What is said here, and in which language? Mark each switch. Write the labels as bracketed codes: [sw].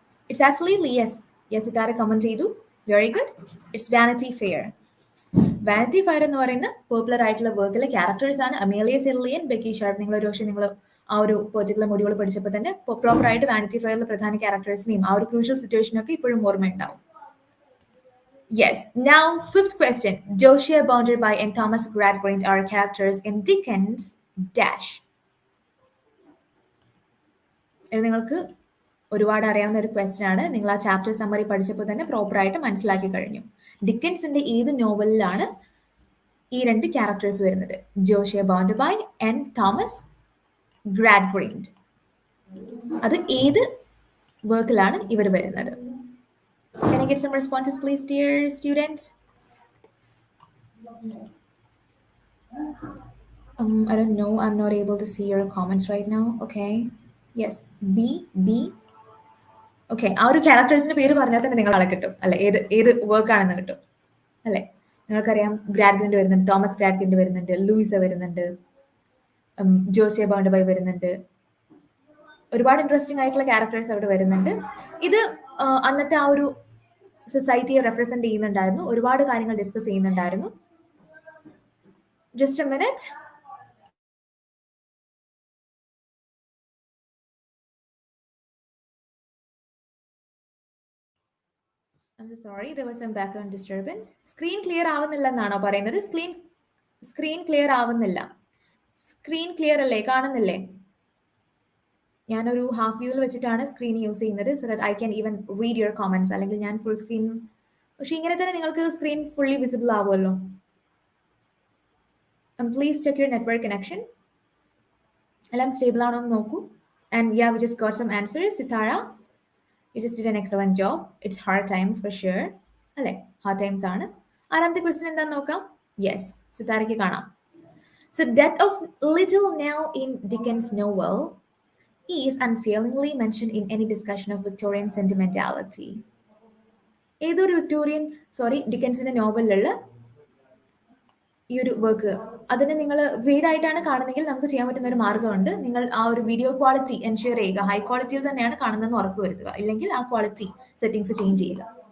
[en] It's absolutely yes. Yes, [ml] ഇതാരെ comment ചെയ്തു. [en] Very good. It's Vanity Fair. [ml] Vanity fire എന്ന് പറയുന്ന popular ആയിട്ടുള്ള വർക്കിലെ characters ആണ് അമേലിയ സെർലിയൻ, ബെക്കി ഷാർപ്പ്. നിങ്ങൾ ഒരു പക്ഷേ നിങ്ങൾ ആ ഒരു പെർട്ടിക്കുലർ മൊഡ്യൂൾ പഠിച്ചപ്പോൾ തന്നെ പ്രോപ്പർ ആയിട്ട് വാനിറ്റി ഫയറിലെ പ്രധാന ക്യാരക്ടേഴ്സിനെയും ആ ഒരു ക്രൂഷ്യൽ സിറ്റുവേഷനൊക്കെ ഇപ്പോഴും ഓർമ്മയുണ്ടാവും. [en] Yes. Now, fifth question. Joshua, bounded by, and Thomas Gradgrind are characters in Dickens' Dash. [ml] ഇത് നിങ്ങൾക്ക് ഒരുപാട് അറിയാവുന്ന ഒരു ക്വസ്റ്റ്യൻ ആണ്. നിങ്ങൾ ആ ചാപ്റ്റർ സമ്മറി പഠിച്ചപ്പോൾ തന്നെ പ്രോപ്പറായിട്ട് മനസ്സിലാക്കി കഴിഞ്ഞു. ഡിക്കൻസിന്റെ ഏത് നോവലിലാണ് ഈ രണ്ട് ക്യാരക്ടേഴ്സ് വരുന്നത്? ജോഷിയ ബോണ്ടബൈ ആൻഡ് തോമസ് ഗ്രാഡ്ഗ്രിൻഡ്. അത് ഏത് വർക്കിലാണ് ഇവർ വരുന്നത്? [en] Can I get some responses, please, dear students? I don't know. I'm not able to see your comments right now. Okay. Yes. B. [ml] Okay, ആ ഒരു ക്യാരക്ടേഴ്സിന്റെ പേര് പറഞ്ഞാൽ തന്നെ നിങ്ങൾ ആളെ കിട്ടും അല്ലെ, ഏത് വർക്കാണെന്ന് കിട്ടും അല്ലെ. നിങ്ങൾക്കറിയാം ഗ്രാഡ്ഗ്രിൻഡ് വരുന്നുണ്ട്, തോമസ് ഗ്രാഡ്ഗ്രിൻഡ് വരുന്നുണ്ട്, ലൂയിസ വരുന്നുണ്ട്, ജോസിയ ബോണ്ടബൈ വരുന്നുണ്ട്. ഒരുപാട് ഇൻട്രസ്റ്റിംഗ് ആയിട്ടുള്ള ക്യാരക്ടേഴ്സ് അവിടെ വരുന്നുണ്ട്. ഇത് അന്നത്തെ ആ ഒരു സൊസൈറ്റിയെ റെപ്രസെന്റ് ചെയ്യുന്നുണ്ടായിരുന്നു, ഒരുപാട് കാര്യങ്ങൾ ഡിസ്കസ് ചെയ്യുന്നുണ്ടായിരുന്നു. [en] Just a minute. I'm sorry, there was some background disturbance. [ml] Screen clear ആവുന്നില്ല എന്നാണോ പറയുന്നത്? സ്ക്രീൻ ക്ലിയർ ആവുന്നില്ല. സ്ക്രീൻ ക്ലിയർ അല്ലേ, കാണുന്നില്ലേ? ഞാനൊരു ഹാഫ് വ്യൂവിൽ വെച്ചിട്ടാണ് സ്ക്രീൻ യൂസ് ചെയ്യുന്നത്, [en] So that I can even read your comments. [ml] അല്ലെങ്കിൽ ഞാൻ ഫുൾ സ്ക്രീൻ, പക്ഷെ ഇങ്ങനെ തന്നെ നിങ്ങൾക്ക് സ്ക്രീൻ ഫുള്ളി വിസിബിൾ ആവുമല്ലോ. [en] Please check your network connection. [ml] എല്ലാം സ്റ്റേബിൾ ആണോ എന്ന് നോക്കൂ. [en] And yeah, we just got some answers. Sitara, you just did an excellent job. It's hard times for sure. [ml] അല്ലേ, ഹാർഡ് ടൈംസ് ആണ്. ആറാമത്തെ ക്വസ്റ്റ്യൻ എന്താന്ന് നോക്കാം. യെസ്, സിതാരയ്ക്ക് കാണാം. [en] So death of little Nell in Dickens' novel is unfailingly mentioned in any discussion of Victorian sentimentality. [ml] ഏതൊരു ഡിക്കൻസിന്റെ നോവലിലുള്ള ഈ ഒരു work, അതിനെ നിങ്ങൾ വീടായിട്ടാണ് കാണുന്നതെങ്കിൽ നമുക്ക് ചെയ്യാൻ പറ്റുന്ന ഒരു മാർഗ്ഗമുണ്ട്. നിങ്ങൾ ആ ഒരു വീഡിയോ ക്വാളിറ്റി എൻഷുർ ചെയ്യുക, ഹൈ ക്വാളിറ്റിയിൽ തന്നെയാണ് കാണുന്നതെന്ന് ഉറപ്പ് വരുത്തുക, ഇല്ലെങ്കിൽ ആ ക്വാളിറ്റി സെറ്റിംഗ്സ് ചേഞ്ച് ചെയ്യുക.